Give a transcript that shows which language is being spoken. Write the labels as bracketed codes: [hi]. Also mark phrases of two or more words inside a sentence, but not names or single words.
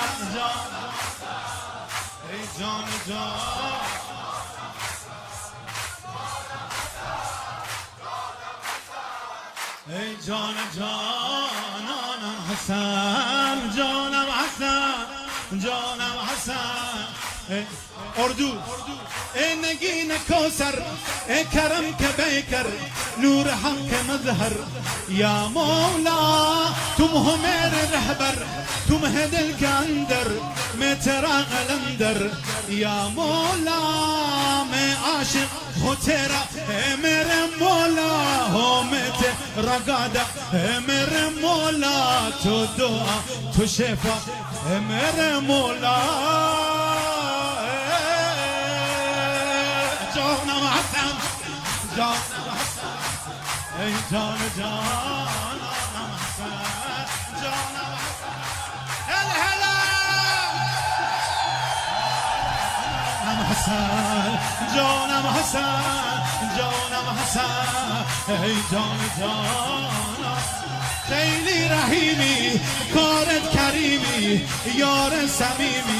[fa] جان جان ای جان جانانم حسن جانم حسن جانم حسن اردو ای نگین کوثر ای کرم که بیکر نور حق مظهر یا مولا [hi] तुम हो मेरे रहबर तुम है दिल के अंदर मैं तेरा कलंदर या मौला मैं आशिक हो तेरा है मेरे मौला हो मैं तेरा गादा है मेरे मौला तो दुआ तो शिफा है मेरे मौला [fa] جانم حسن جانم حسن ای جان جانم حسن جانم حسن هلا هلا جانم حسن جانم حسن جانم حسن ای جان جانم خیلی رحیمی کارت کریمی یار صمیمی